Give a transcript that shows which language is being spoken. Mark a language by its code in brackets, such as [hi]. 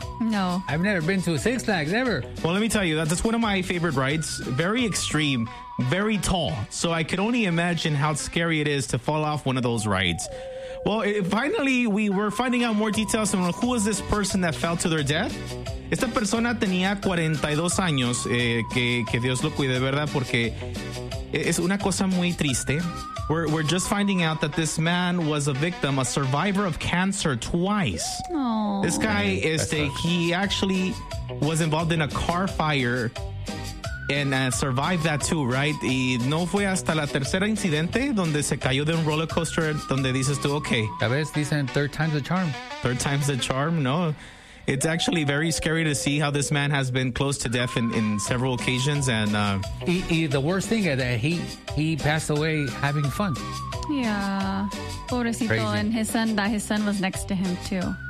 [en] No. I've never been to Six Flags, ever. Well, let me tell you, that's one of my favorite rides. Very extreme, very tall. So I could only imagine how scary it is to fall off one of those rides. Well, finally, we were finding out more details on who is this person that fell to their death. [es] Esta persona tenía 42 años, que Dios lo cuide, ¿verdad? Porque es una cosa muy triste. [en] We're just finding out that this man was a victim, a survivor of cancer twice. Aww. This guy, he actually was involved in a car fire and survived that too, right? [es] Y no fue hasta la tercera incidente donde se cayó de un roller coaster donde dices tú, okay. A veces dicen [en] third time's the charm. Third time's the charm, no. It's actually very scary to see how this man has been close to death in several occasions. And The worst thing is that he passed away having fun. Yeah. Pobrecito. Crazy. And his son was next to him, too.